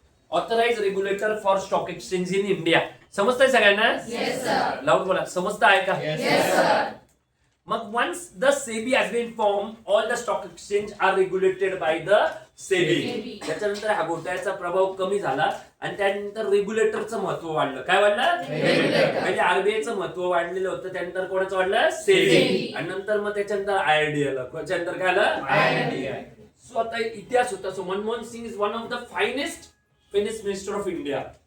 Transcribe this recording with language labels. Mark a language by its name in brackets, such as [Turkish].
[English] Authorise regulator for stock exchange in India. [Marathi] समजतंय सगळ्यांना? [English] Yes, sir. [Marathi] Loud बोला. समजतं आहे का? [English] Yes, sir. मग once the SEBI has been formed, all the stock exchange are regulated by the SEBI. [Marathi] त्याच्यानंतर हा घोटाळ्याचा प्रभाव कमी झाला आणि त्यानंतर रेग्युलेटरचं महत्व वाढलं. काय वाढलं? [English] Regulator. [Marathi] म्हणजे आरबीआयचं महत्व वाढलेलं होतं. त्यानंतर कोणाचं वाढलं? सेबी. आणि नंतर मग त्याच्यानंतर आयआरडीए आलं. त्याच्यानंतर काय आलं? [English] IRDA. So [Marathi] आता इतिहास होता. [English] So Manmohan Singh is one of the finest minister of India.